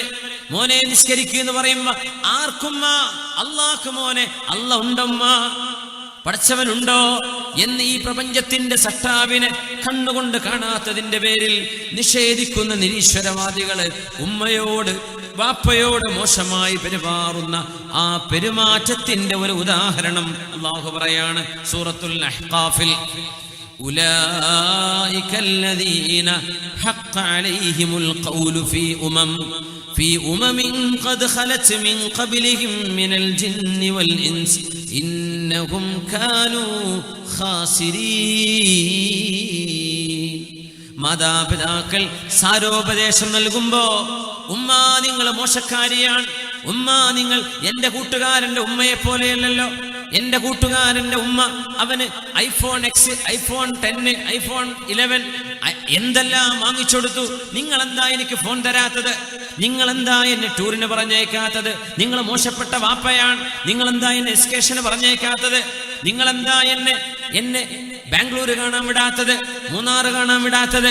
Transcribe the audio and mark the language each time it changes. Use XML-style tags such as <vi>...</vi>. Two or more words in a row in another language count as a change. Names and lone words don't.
<ml>മോനെ നിസ്കരിക്കുക എന്ന് പറയുമ്പോ ആർക്കുമ്മ? അള്ളാഹ്ക്ക് മോനെ, അല്ല ഉണ്ടമ്മ, പടച്ചവനുണ്ടോ എന്ന് ഈ പ്രപഞ്ചത്തിന്റെ സട്ടാവിനെ കണ്ണുകൊണ്ട് കാണാത്തതിന്റെ പേരിൽ നിഷേധിക്കുന്ന നിരീശ്വരവാദികള് ഉമ്മയോട് ബാപ്പയോട് മോശമായി പെരുമാറുന്ന ആ പെരുമാറ്റത്തിന്റെ ഒരു ഉദാഹരണം അല്ലാഹു പറയാണ് സൂറത്തുൽ അഹ്ഖാഫിൽ.</ml> <ar>ഉലൈക الذين حق عليهم القول في قد خلت من قبلهم من الجن والإنس إنهم كانوا خاسرين.</ar> <ml>മാതാപിതാക്കൾ സാരോപദേശം നൽകുമ്പോ ഉമ്മ നിങ്ങൾ മോശക്കാരിയാണ്, ഉമ്മ നിങ്ങൾ എന്റെ കൂട്ടുകാരന്റെ ഉമ്മയെ പോലെയല്ലല്ലോ, എന്റെ കൂട്ടുകാരന്റെ ഉമ്മ അവന് ഐഫോൺ എക്സ്, ഐഫോൺ 10, ഐഫോൺ 11 എന്തെല്ലാം വാങ്ങിച്ചെടുത്തു, നിങ്ങളെന്താ എനിക്ക് ഫോൺ തരാത്തത്, നിങ്ങളെന്താ എന്നെ ടൂറിന് പറഞ്ഞേക്കാത്തത്, നിങ്ങൾ മോശപ്പെട്ട വാപ്പയാണ്, നിങ്ങളെന്താ എന്നെ എസ്കേഷന് പറഞ്ഞേക്കാത്തത്, നിങ്ങളെന്താ എന്നെ ബാംഗ്ലൂർ കാണാൻ വിടാത്തത്, മൂന്നാറ് കാണാൻ വിടാത്തത്.</ml>